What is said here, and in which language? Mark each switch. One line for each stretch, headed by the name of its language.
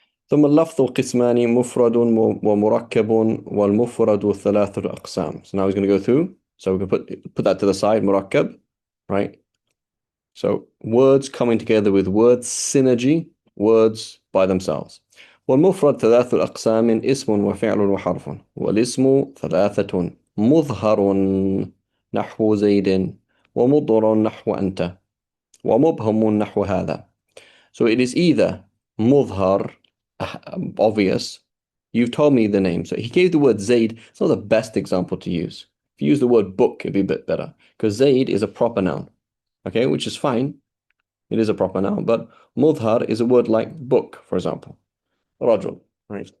Arabic: ثم اللفظ قسمان مفرد ومركب والمفرد ثلاثة أقسام.
English: So now he's going to go through. So we can put that to the side, murakkab, right? So words coming together with word synergy, words by themselves.
Arabic: والمفرد ثلاث أقسام اسم وفعل وحرف والاسم ثلاثة مظهر نحو زيد ومضر نحو أنت ومبهم نحو هذا.
English: So it is either مظهر, obvious. You've told me the name. So he gave the word Zayd. It's not the best example to use. If you use the word book, it'd be a bit better because Zayd is a proper noun. Okay, which is fine. It is a proper noun, but mudhar is a word like book, for example. Rajul, right?